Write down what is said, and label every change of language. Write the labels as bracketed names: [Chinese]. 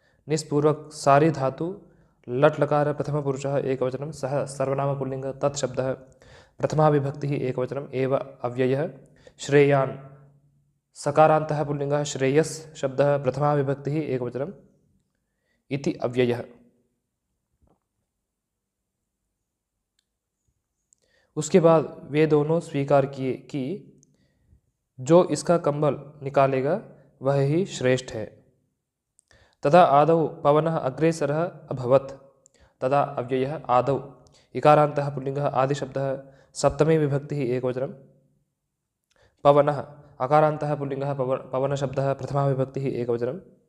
[Sanskrit] निस्पूर्वक सारी धातु लट् लकार प्रथमपुरुषः एकवचनं सः सर्वनाम पुल्लिङ्ग तत् शब्दः प्रथमा विभक्तिः एकवचनम् एव अव्ययः श्रेयान् सकारान्तः पुल्लिङ्गः श्रेयस् शब्दः प्रथमा विभक्तिः एकवचनम् इति अव्ययः। [Hindi] उसके बाद वे दोनों स्वीकार किए कि जो इसका कंबल निकालेगा वह ही श्रेष्ठ है। [Sanskrit] तदा आदौ पवनः अग्रेसरः अभवत् तदा अव्ययः आदौ इकारान्तः पुल्लिङ्गः आदिशब्दः सप्तमी विभक्तिः एकवचनं पवनः अकारान्तः पुल्लिङ्गः पवनशब्दः प्रथमा विभक्तिः एकवचनम्।